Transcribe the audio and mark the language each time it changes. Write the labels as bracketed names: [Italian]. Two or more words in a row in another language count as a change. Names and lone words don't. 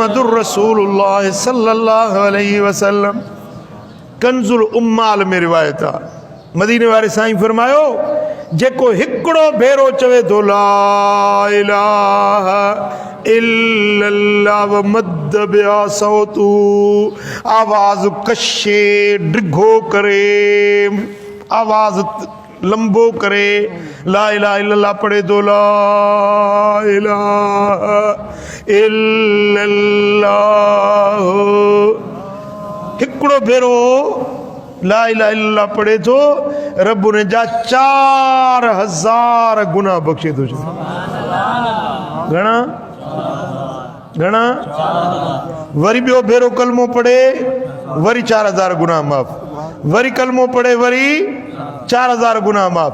[Arabic] رسول الله صلى الله عليه وسلم. [Sindhi] कंजुल उम्माल में रिवायत आ, मदीने वारे साईं फरमायो जेको हिकिड़ो भेरो चवे तो [Arabic] لا إله إلا الله ومد بها صوته, [Sindhi] आवाज कशे डिघो करे, आवाज लंबो करे, [Arabic] لا إله إلا الله [Sindhi] पढ़े तो [Arabic] ला إله إلا الله, [Sindhi] हिकिड़ो भेरो [Arabic] لا إله إلا الله [Sindhi] पढ़े तो रब ने जा 4000 गुनाह बख्शे तो। घणा घणा? वरी ॿियो भेरो कलमो पढ़े वरी 4000 गुनाह माफ़, वरी कलमो पढ़े वरी 4000 गुनाह माफ़।